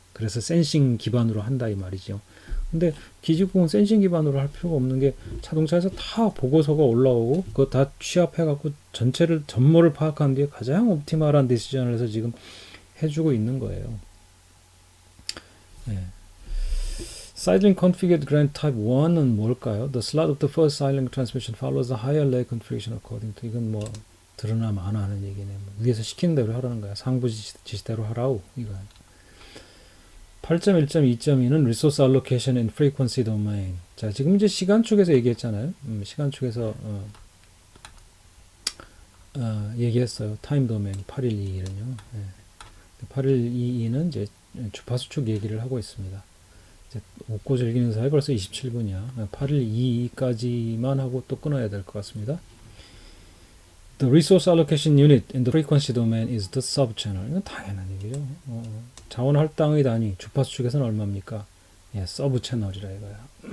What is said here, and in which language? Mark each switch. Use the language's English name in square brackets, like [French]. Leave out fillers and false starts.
[Korean] 그래서 센싱 기반으로 한다 이 말이죠. 근데 기지국은 센싱 기반으로 할 필요가 없는 게 자동차에서 다 보고서가 올라오고 그거 다 취합해갖고 전모를 파악한 뒤에 가장 옵티멀한 디시전을 해서 지금 해주고 있는 거예요. 네. Sidelink Configured Grant Type 1은 뭘까요? [English] The slot of the first Sidelink transmission follows the higher leg configuration according to. [Korean] 이건 뭐 드러나 마나 하는 얘기네. 뭐 위에서 시키는 대로 하라는 거야. 상부 지시대로 하라우. 이거. 8.1.2.2는 [English] Resource Allocation and Frequency Domain. [Korean] 자, 지금 이제 시간 축에서 얘기했잖아요. 시간 축에서 얘기했어요. 타임 도메인 8.1.2.1은요. 네. 8.1.2.2는 이제 주파수 축 얘기를 하고 있습니다. 이제 웃고 즐기는 사이 벌써 27분이야. 8.1.2.2까지만 하고 또 끊어야 될 것 같습니다. [English] The resource allocation unit in the frequency domain is the subchannel. [Korean] 이건 당연한 얘기죠. 자원 할당의 단위 주파수 축에서는 얼마입니까? 예, 서브 채널이라 이거야.